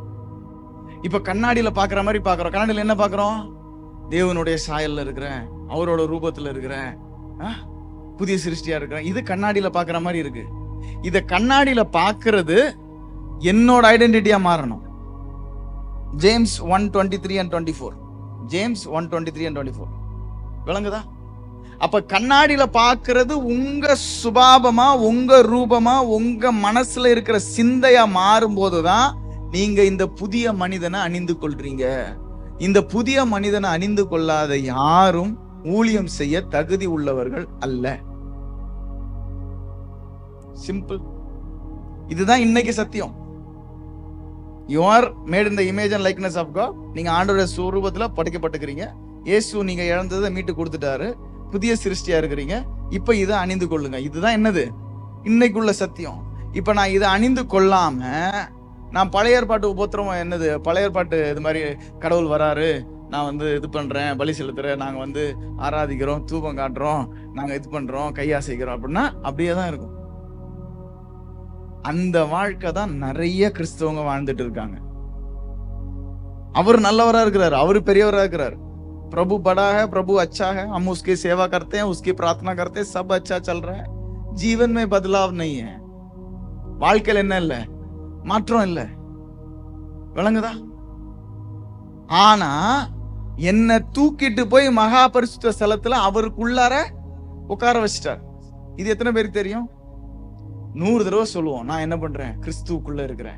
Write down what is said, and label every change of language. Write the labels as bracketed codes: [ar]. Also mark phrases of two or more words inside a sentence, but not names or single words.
[ta] இப்ப கண்ணாடியில பாக்குற மாதிரி பாக்குறோம். கண்ணாடியில என்ன பாக்குறோம்? தேவனுடைய சாயல்ல இருக்கிறேன், அவரோட ரூபத்துல இருக்கிறேன், புதிய சிருஷ்டியா இருக்கிறேன். இது கண்ணாடியில பாக்குற மாதிரி இருக்கு. இத கண்ணாடியில பாக்குறது என்னோட ஐடென்டிட்டியா மாறணும். ஜேம்ஸ் 1:23 and 24. ஜேம்ஸ் 1:23 and 24. விளங்குதா? அப்ப கண்ணாடியில பாக்குறது உங்க சுபாவமா, உங்க ரூபமா, உங்க மனசுல இருக்கிற சிந்தையா மாறும் போதுதான் நீங்க இந்த புதிய மனிதனை அணிந்து கொள்றீங்க. இந்த புதிய மனிதனை அணிந்து கொள்ளாத யாரும் ஊழியம் செய்ய தகுதி உள்ளவர்கள் அல்ல. சிம்பிள். இதுதான் இன்னைக்கு சத்தியம். [en] You are made in the image and likeness of God. [ta] நீங்க ஆண்டவருடைய சொரூபத்துல படைக்கப்பட்டிருக்கிறீங்க. இயேசு நீங்க இழந்ததை மீட்டு கொடுத்துட்டாரு. புதிய சிருஷ்டியா இருக்கிறீங்க. இப்ப இதை அணிந்து கொள்ளுங்க. இதுதான் என்னது இன்னைக்குள்ள சத்தியம். இப்ப நான் இதை அணிந்து கொள்ளாம நான் பழைய ஏற்பாட்டு உபத்திரவம் என்னது, பழைய ஏற்பாட்டு இது மாதிரி கடவுள் வராரு, நான் இது பண்றேன், பலி செலுத்துறேன், நாங்க ஆராதிக்கிறோம், தூபம் காட்டுறோம், நாங்க இது பண்றோம், கையாசைக்கிறோம் அப்படின்னா அப்படியே தான் இருக்கும். அந்த வாழ்க்கை தான் நிறைய கிறிஸ்தவங்க வாழ்ந்துட்டு இருக்காங்க. அவர் நல்லவரா இருக்கிறாரு, அவரு பெரியவரா இருக்கிறாரு. [hi] प्रभु बड़ा है, प्रभु अच्छा है, हम उसकी सेवा करते हैं, उसकी प्रार्थना करते हैं, सब अच्छा चल रहा है. जीवन में बदलाव नहीं है. [ta] வாழ்க்கையில என்ன இல்ல, மாற்றம் இல்ல. விளங்குதா? ஆனா என்ன தூக்கிட்டு போய் மகா பரிசுத்த ஸ்தலத்துல அவருக்குள்ளார உட்கார வச்சிட்டார். இது எத்தனை பேருக்கு தெரியும்? 100 தடவை சொல்லுவோம், நான் என்ன பண்றேன், கிறிஸ்துவுக்குள்ள இருக்கிறேன்.